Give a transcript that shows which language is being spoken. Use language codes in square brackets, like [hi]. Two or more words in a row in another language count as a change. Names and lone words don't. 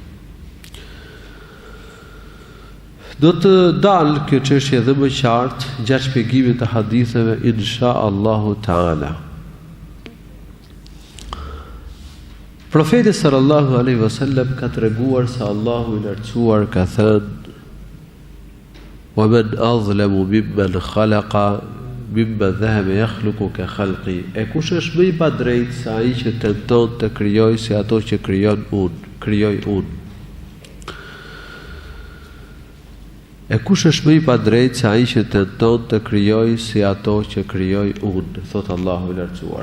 [sq] Do të dalë kjo çështje edhe më qartë gjatë shpjegimit të haditheve [ar] إن شاء الله تعالى. [sq] Profeti [ar] صلى الله عليه وسلم [sq] ka treguar se Allahu i lartësuar ka thënë: [ar] "ومن أظلم ممن خلق مما ذهب يخلق ك خلقي." [sq] E kush është më i padrejtë se ai që tenton të krijojë si ato që krijoj unë? E kush është më i padrejtë se ai që tenton të krijojë si ato që krijoj unë, thot Allahu i lartësuar.